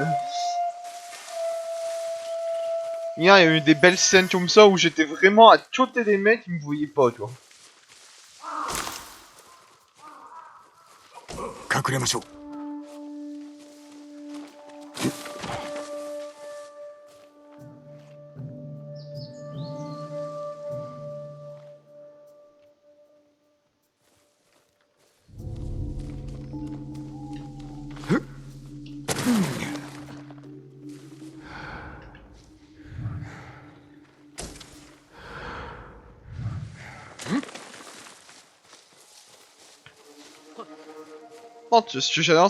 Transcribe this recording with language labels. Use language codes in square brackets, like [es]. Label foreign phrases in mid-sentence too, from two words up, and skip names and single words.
[fr] Hier, il y a eu des belles scènes comme ça où j'étais vraiment à côté des mecs qui me voyaient pas, tu vois. [ja] 隠れましょう。 [fr] Ce que j'adore,